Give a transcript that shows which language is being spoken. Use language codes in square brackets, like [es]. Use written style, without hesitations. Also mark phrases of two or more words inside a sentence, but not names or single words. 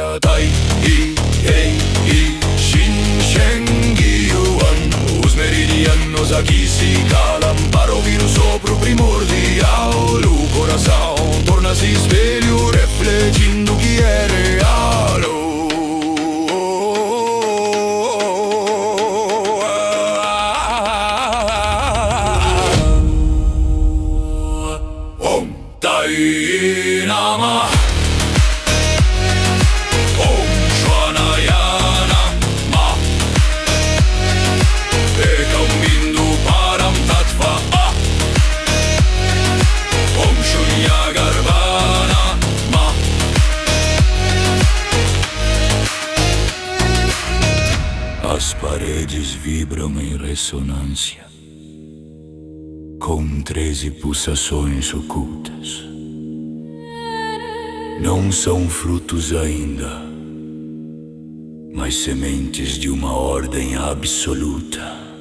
[pt] Tai, I, Ei, I, Shin, Shen, Yuan. Os meridianos aqui se calam para ouvir o sopro primordial. O coração torna-se espelho, refletindo o que é real. [sa] Namah Om Shwanayana Ma Ekam Bindu Param Tattva Om Shunya Garbhana Ma. [pt] As paredes vibram em ressonância com 13 pulsações ocultas. Não são frutos ainda, mas sementes de uma ordem absoluta.